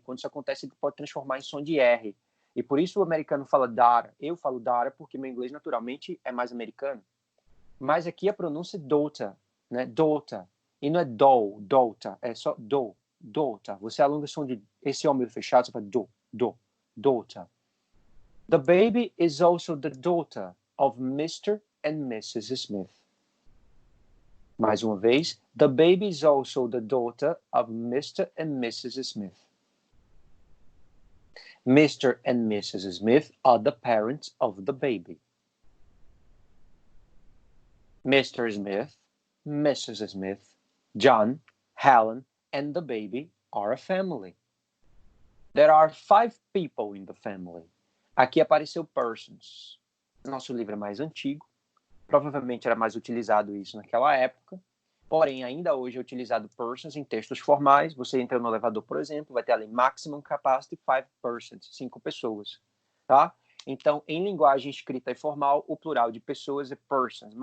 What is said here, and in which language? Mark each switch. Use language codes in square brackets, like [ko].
[pt] Quando isso acontece, ele pode transformar em som de R. E por isso o americano fala daughter. Eu falo daughter porque meu inglês naturalmente é mais americano. Mas aqui a pronúncia é daughter, né? Daughter. E não é do, daughter, é só do, daughter. Você alonga o som de esse O meio fechado, você fala do, daughter. [en] The baby is also the daughter of Mr. and Mrs. Smith. [pt] Mais uma vez, [en] the baby is also the daughter of Mr. and Mrs. Smith. Mr. and Mrs. Smith are the parents of the baby. Mr. Smith, Mrs. Smith, John, Helen, and the baby are a family. There are 5 people in the family. [pt] Aqui apareceu persons. Nosso livro é mais antigo. Provavelmente era mais utilizado isso naquela época. Porém, ainda hoje é utilizado persons em textos formais. Você entra no elevador, por exemplo, vai ter ali [en] maximum capacity 5 persons, [pt] 5 pessoas. Tá? Então, em linguagem escrita e formal, o plural de pessoas é persons.